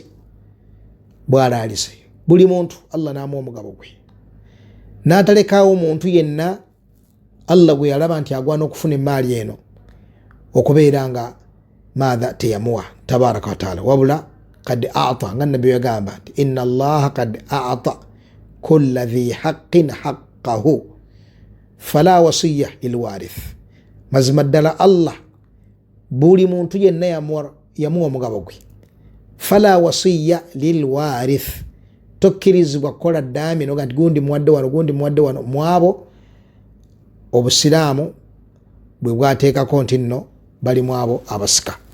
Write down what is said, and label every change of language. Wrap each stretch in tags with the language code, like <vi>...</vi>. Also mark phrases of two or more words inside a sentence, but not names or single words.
<lg>Bw'alaalise. Buli muntu Allah n'amuwa omugabo gwe. N'atalekaawo muntu yenna Allah gwe yalaba nti agwana okufuna emmaali eno okubeera nga maadha teyamuwa</lg> <ar>تبارك وتعالى</ar> <lg>wabula</lg> <ar>قد أعطى</ar> <lg>nga nabbi yagamba nti</lg> <ar>إن الله قد أعطى كل ذي حق حقه فلا وصية لوارث.</ar> <lg>Mazima ddala Allah buli muntu yenna yamuwa omugabo gwe.</lg> <ar>فلا وصية لوارث.</ar> <lg>Tokkirizibwa kukola ddaami noga nti gundi muwadde wano gundi muwadde wano mwabo obusiraamu bwe bwateekako nti nno bali mu abo abasika.</lg>